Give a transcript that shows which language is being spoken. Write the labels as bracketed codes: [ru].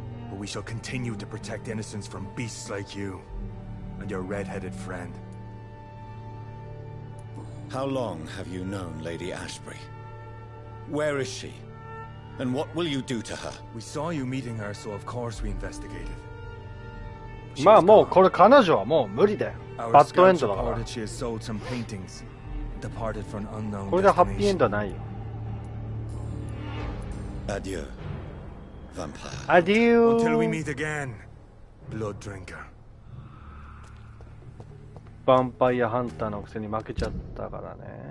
[en] But we shall continue to protect innocents from beasts like you and your red-headed friend. How long have you known Lady Ashbury? Where is she? And what will you do to her? We saw you meeting her, so of course we investigated. [ja] まあもうこれ彼女はもう無理だよ。バッドエンドだから。 [en] She has sold some paintings, departed for an unknown [ja] これでハッピーエンドはないよ。 [en] Adieu, vampire. Adieu. Until we meet again, blood drinker. [ja] ヴァンパイアハンターのくせに負けちゃったからね。